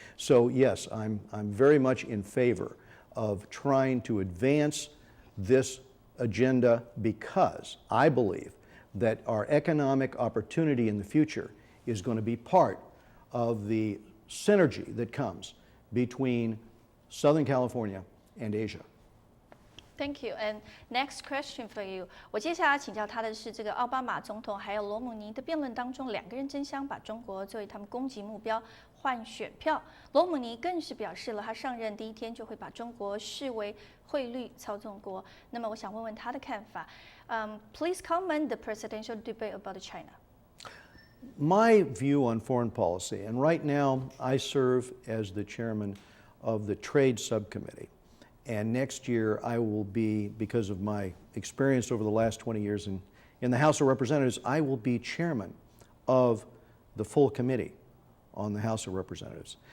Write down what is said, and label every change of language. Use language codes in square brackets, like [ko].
[en] So yes, I'm very much in favor of trying to advance this agenda because I believe that our economic opportunity in the future is going to be part of the synergy that comes between Southern California and Asia. Thank you. And next question for you. [zh] 我接下来请教他的是，这个奥巴马总统还有罗姆尼的辩论当中，两个人争相把中国作为他们攻击目标，换选票。罗姆尼更是表示了，他上任第一天就会把中国视为汇率操纵国。那么，我想问问他的看法。 [en] Please comment the presidential debate about China. My view on foreign policy, and right now I serve as the chairman of the Trade Subcommittee. And next year I will be, because of my experience over the last 20 years in the House of Representatives, I will be chairman of the full committee on the House of Representatives.